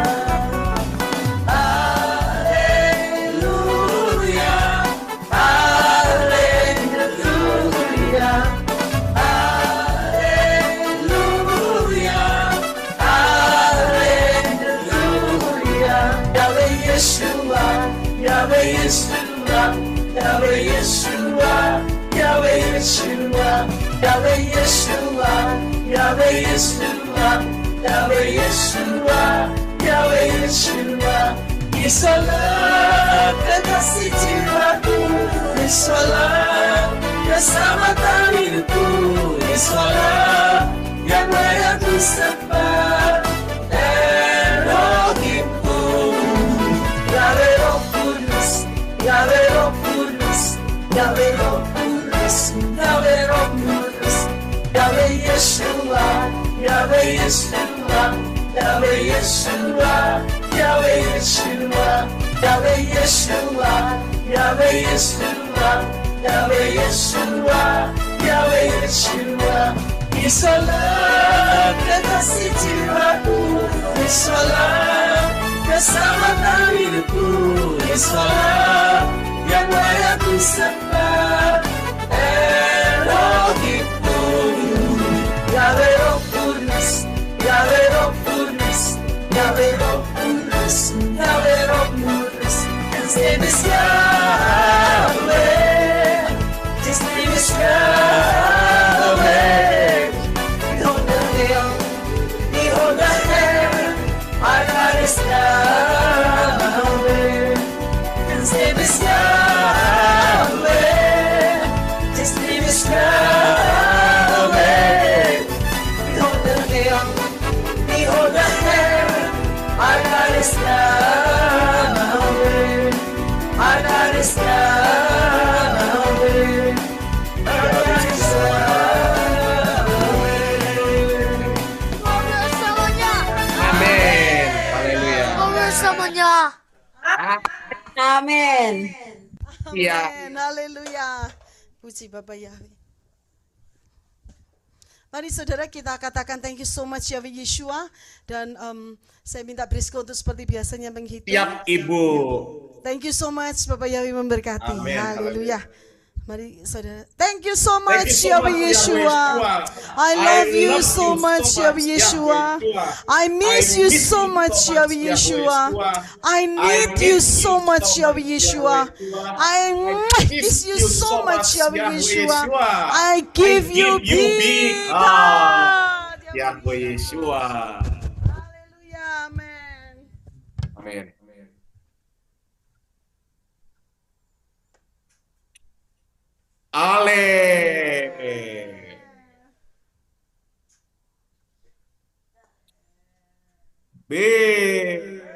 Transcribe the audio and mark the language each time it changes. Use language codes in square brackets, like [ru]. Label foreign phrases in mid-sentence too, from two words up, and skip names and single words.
[id] Haleluya, haleluya, haleluya, haleluya. Yahweh Yeshua, Yahweh Yeshua, Yahweh Yeshua, Yahweh Yeshua, Yahweh Yeshua, Yahweh Yeshua, Yahweh Yeshua, Yahweh Yeshua. Yesulah kekasih jiwaku, Yesulah keselamatan hidupku, Yesulah yang layak disembah, Elohimku. Yahweh Roh Kudus, Yahweh Roh Kudus, Yahweh Roh Kudus, Yahweh Roh Kudus, Yahweh Yeshua, Yahweh Yeshua, Yahweh Yeshua, Yahweh Yeshua, Yahweh Yeshua, Yahweh Yeshua, Yahweh Yeshua, Yahweh Yeshua. Yesulah kekasih jiwaku, Yesulah keselamatan hidupku, Yesulah yang layak disembah, Elohimku. Yahweh Roh Kudus, Yahweh Roh Kudus, Yahweh Roh Kudus, Yahweh Roh Kudus. [en] His name is Yahweh, His name is Yahweh. Behold the hill, behold the heaven, our God is Yahweh. His name is Yahweh, His name is Yahweh. Behold the hill, behold the heaven, our God is Yahweh. Our God is Yahweh. Our God is [id] Amin. Haleluya. Semuanya. Amin. Iya. Amin. Haleluya. Puji Bapak Yahweh. Mari saudara kita katakan [en] thank you so much [id] Yahweh Yeshua. Dan saya minta Brisco untuk seperti biasanya menghitung. Tiap Ibu. [en] Thank you so much [id] Bapak Yahweh memberkati. Amin. Haleluya. Mari saudara. [en] Thank you so Thank much you so Yahweh much, Yeshua. Yahweh I love you so much Yahweh Yeshua. I miss you so much Yahweh Yeshua. I need you so much Yahweh Yeshua. I miss you so much Yahweh Yeshua. I give you big heart. Yahweh Yeshua. [id] Haleluya. Amen. Amin. Ale. B.